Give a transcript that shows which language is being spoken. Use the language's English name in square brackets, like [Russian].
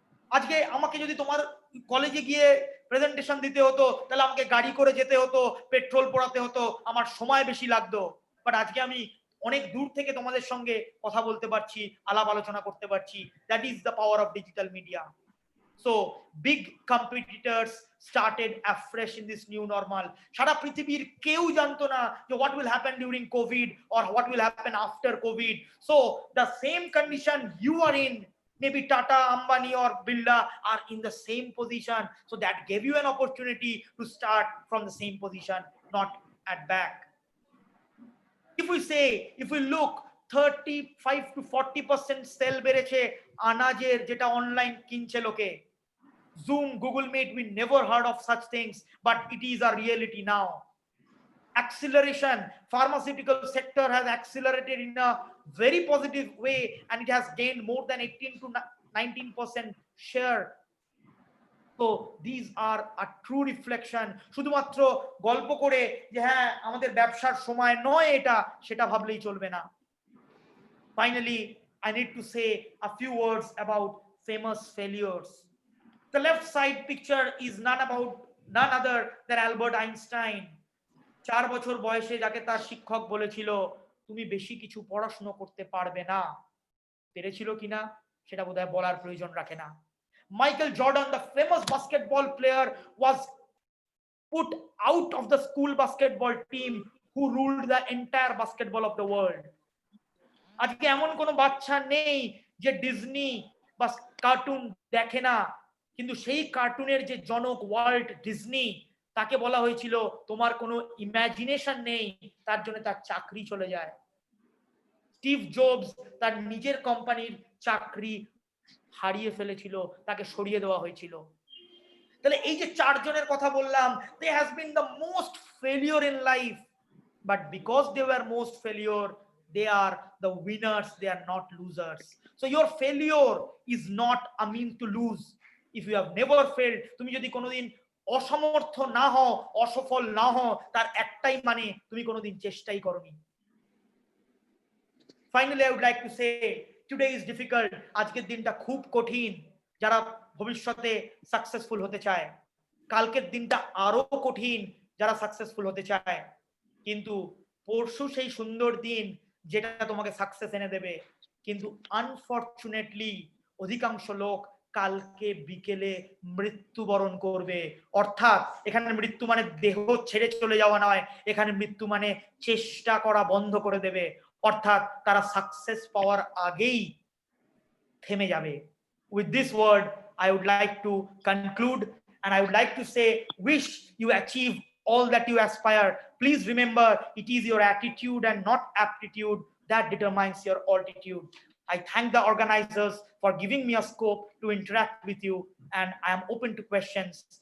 [Bangla] আজকে আমাকে যদি তোমার কলেজে গিয়ে প্রেজেন্টেশন দিতে হতো, তাহলে আমাকে গাড়ি করে যেতে হতো, পেট্রোল পোড়াতে হতো, আমার সময় বেশি লাগতো। বাট আজকে আমি অনেক দূর থেকে তোমাদের সঙ্গে কথা বলতে পারছি, আলাপ আলোচনা করতে পারছি। [English] That is the power of digital media. So big competitors started afresh in this new normal. [Bangla] সারা পৃথিবীর কেউ জানতো না যে [English] what will happen during COVID or what will happen after COVID. So the same condition you are in, maybe Tata, Ambani or Birla are in the same position. So that gave you an opportunity to start from the same position, not at back. If we look [Bangla] 35 to 40% sell বেড়েছে আনাজের, যেটা online কিনছে লোকে। [English] Zoom, Google Meet, we never heard of such things, but it is a reality now. Acceleration, pharmaceutical sector has accelerated in a very positive way and it has gained more than 18 to 19% share. So these are a true reflection. [Bangla] শুধুমাত্র গল্প করে যে হ্যাঁ আমাদের ব্যবসার সময় নয় এটা, সেটা ভাবলেই চলবে না। [English] Finally, I need to say a few words about famous failures. The left side picture is none other than Albert Einstein. [Bangla] 4 বছর বয়সে যাকে তার শিক্ষক বলেছিল তুমি বেশি কিছু পড়াশোনা করতে পারবে না, পেরেছিল কিনা সেটা বোধহয় বলার প্রয়োজন রাখে না। [English] Michael Jordan, the famous basketball player, was put out of the school basketball team who ruled the entire basketball of the world. [Bangla] আজকে এমন কোনো বাচ্চা নেই যে ডিজনি বা কার্টুন দেখে না, কিন্তু সেই কার্টুনের যে জনক ওয়াল্ট ডিজনি, তাকে বলা হয়েছিল তোমার কোনো ইমাজিনেশন নেই, তার জন্য তার চাকরি চলে যায়। স্টিভ জবস তার নিজের কোম্পানির চাকরি হারিয়ে ফেলেছিল, তাকে সরিয়ে দেওয়া হয়েছিল। তাহলে এই যে চারজনের কথা বললাম, [English] they has been the most failure in life, but because they were most failure, they are the winners, they are not losers. So your failure is not a mean to lose. If you have never failed, [Bangla] তুমি যদি কোনোদিন অসমর্থ না হও, অসফল না হও, তার একটাই মানে তুমি কোনোদিন চেষ্টাই করোনি। [English] Finally, I would like to say today is difficult. [Bangla] আজকের দিনটা খুব কঠিন যারা ভবিষ্যতে সাকসেসফুল হতে চায়। কালকের দিনটা আরো কঠিন যারা সাকসেসফুল হতে চায়। কিন্তু পরশু সেই সুন্দর দিন যেটা তোমাকে সাকসেস এনে দেবে। কিন্তু আনফরচুনেটলি অধিকাংশ লোক কালকে বিকেলে মৃত্যুবরণ করবে। অর্থাৎ এখানে মৃত্যু মানে দেহ ছেড়ে চলে যাওয়া নয়, এখানে মৃত্যু মানে চেষ্টা করা বন্ধ করে দেবে, অর্থাৎ তারা সাকসেস পাওয়ার আগেই থেমে যাবে। [English] With this word, I would like to conclude, and I would like to say, wish you achieve all that you aspire. Please remember, it is your attitude and not aptitude that determines your altitude. I thank the organizers for giving me a scope to interact with you, and I am open to questions.